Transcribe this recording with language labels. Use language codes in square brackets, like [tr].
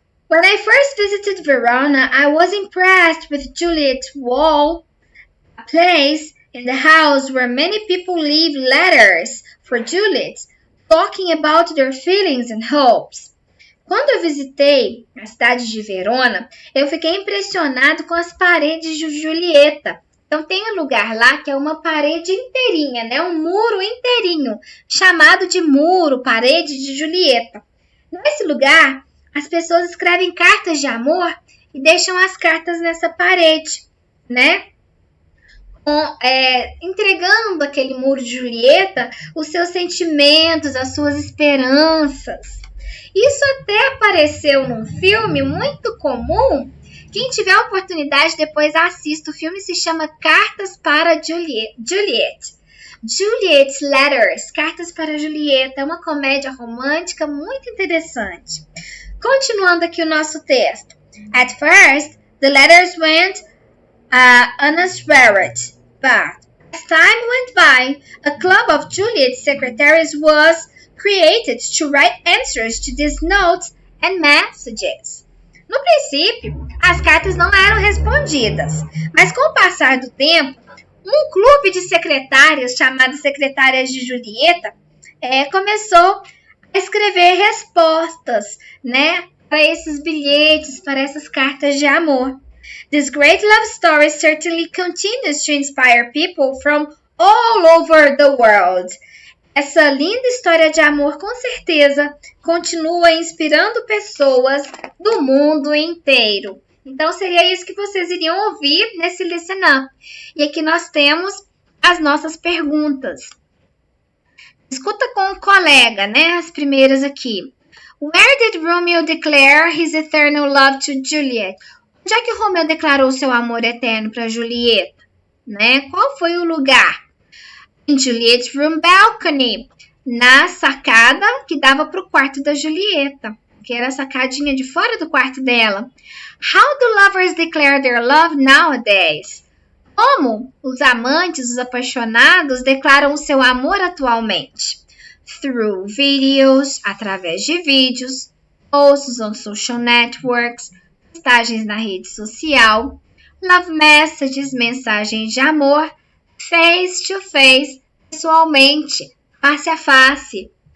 [en] When I first visited Verona, I was impressed with Juliet's Wall, a place in the house where many people leave letters for Juliet, talking about their feelings and hopes. [pt] Quando eu visitei a cidade de Verona, eu fiquei impressionado com as paredes de Julieta, Então tem um lugar lá que é uma parede inteirinha, né? Um muro inteirinho, chamado de muro, parede de Julieta. Nesse lugar, as pessoas escrevem cartas de amor e deixam as cartas nessa parede, né? Entregando aquele muro de Julieta os seus sentimentos, as suas esperanças. Isso até apareceu num filme muito comum. Quem tiver a oportunidade, depois assista. O filme se chama Cartas para Juliet. Juliet's Letters, Cartas para Julieta. É uma comédia romântica muito interessante. Continuando aqui o nosso texto. [en] At first, the letters went unanswered, but as time went by, a club of Juliet's secretaries was created to write answers to these notes and messages. [pt] No princípio, as cartas não eram respondidas, mas com o passar do tempo, um clube de secretárias, chamado Secretárias de Julieta, começou a escrever respostas, né, para esses bilhetes, para essas cartas de amor. [en] This great love story certainly continues to inspire people from all over the world. [pt] Essa linda história de amor, com certeza, continua inspirando pessoas do mundo inteiro. Então, seria isso que vocês iriam ouvir nesse Listen Up. E aqui nós temos as nossas perguntas. Escuta com o colega, né? As primeiras aqui. [en] Where did Romeo declare his eternal love to Juliet? [pt] Onde é que Romeu declarou seu amor eterno para Julieta? Né? Qual foi o lugar? [en] In Juliet's room balcony, [pt] na sacada que dava para o quarto da Julieta, que era a sacadinha de fora do quarto dela. [en] How do lovers declare their love nowadays? [pt] Como os amantes, os apaixonados, declaram o seu amor atualmente? [en] Through videos, [pt] através de vídeos, [en] posts on social networks, [pt] postagens na rede social, [en] love messages, [pt] mensagens de amor, [en] face to face, [pt] pessoalmente, face a face.